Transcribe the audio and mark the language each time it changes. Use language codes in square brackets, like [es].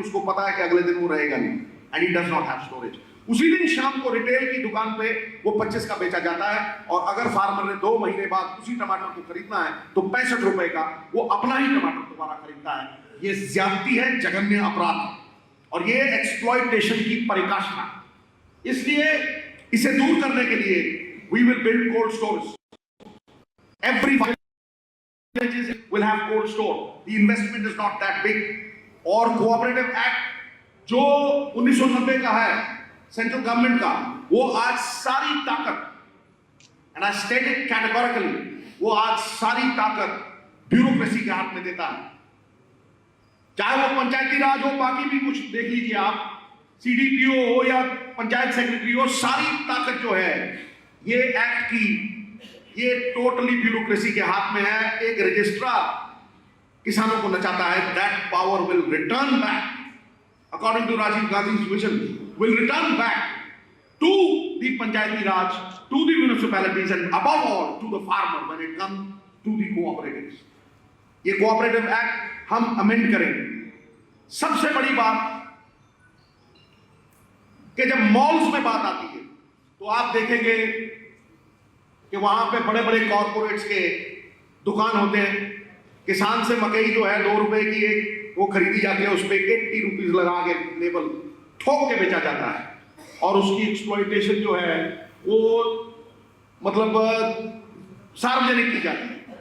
[hi] उसको पता है कि अगले दिन वो रहेगा नहीं, [en] And he does not have storage. [hi] उसी दिन शाम को रिटेल की दुकान पे वो 25 का बेचा जाता है, और अगर फार्मर ने 2 महीने बाद उसी टमाटर को खरीदना है तो 65 रुपए का वो अपना ही टमाटर दोबारा खरीदता है। ये ज्यादती है, जघन्य अपराध, और ये एक्सप्लॉयटेशन की परिकाष्ठा। इसलिए इसे दूर करने के लिए [en] We will build cold storage. Every villages will have cold store. The investment is not that big. [hi] और कोऑपरेटिव एक्ट जो 1990 का है सेंट्रल गवर्नमेंट का, वो आज सारी ताकत [en] and I stated categorically, [hi] वो आज सारी ताकत ब्यूरोक्रेसी के हाथ में देता है। चाहे वो पंचायती राज हो, बाकी भी कुछ देख लीजिए आप, सीडीपीओ हो या पंचायत सेक्रेटरी हो, सारी ताकत जो है ये एक्ट की, ये टोटली ब्यूरोक्रेसी के हाथ में है। एक रजिस्ट्रार किसानों को नचाता है, [en] That power will return back according to Rajiv Gandhi's vision, will return back to the Panchayati Raj, to the municipalities, and above all to the farmer when it comes to the cooperatives. [hi] ये cooperative act हम amend करेंगे। सबसे बड़ी बात कि जब malls में बात आती है तो आप देखेंगे कि वहां पे बड़े बड़े कॉर्पोरेट्स के दुकान होते हैं। किसान से मकई जो है 2 रुपए की एक वो खरीदी जाती है, उस पर 80 रुपीज लगा के लेबल ठोक के बेचा जाता है, और उसकी एक्सप्लॉइटेशन जो है वो मतलब सार्वजनिक की जाती है।